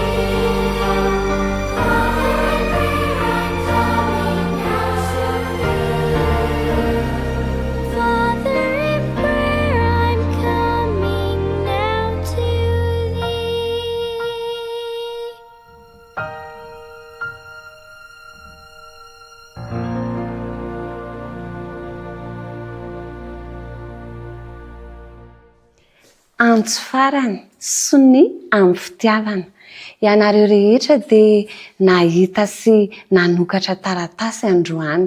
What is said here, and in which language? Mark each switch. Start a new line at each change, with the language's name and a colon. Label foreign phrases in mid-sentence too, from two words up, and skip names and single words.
English: Father, in prayer I'm coming now to thee. Father, in prayer I'm coming now to thee.
Malagasy: Antso farany sony amin'ny fitiavana. Ianareo rehetra dia nahita sy nanokatra taratasy androany.